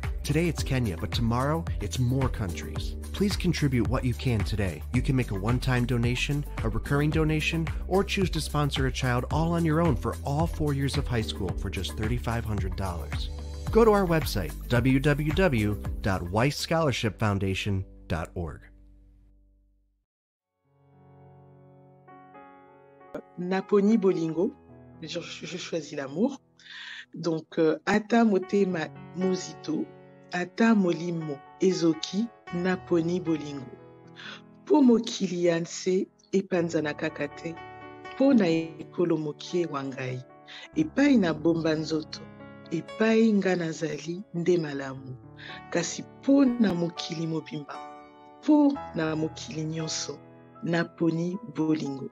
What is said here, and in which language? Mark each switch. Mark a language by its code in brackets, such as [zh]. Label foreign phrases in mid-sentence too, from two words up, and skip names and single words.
[en] Today it's Kenya, but tomorrow it's more countries. Please contribute what you can today. You can make a one-time donation, a recurring donation, or choose to sponsor a child all on your own for all 4 years of high school for just $3,500. Go to our website, www.whitescholarshipfoundation.org. [ln] Naponi Bolingo, [fr] je choisis l'amour. [ln] Donc, ata motema mozito, ata molimo ezoki, naponi bolingo. Po mokili yanse epanzana kakate, po na ekolo mokie wangai, epai na bomba nzoto, epai nga nazali nde malamu, kasi po na mokili mobimba, po na mokili nyonso, naponi bolingo.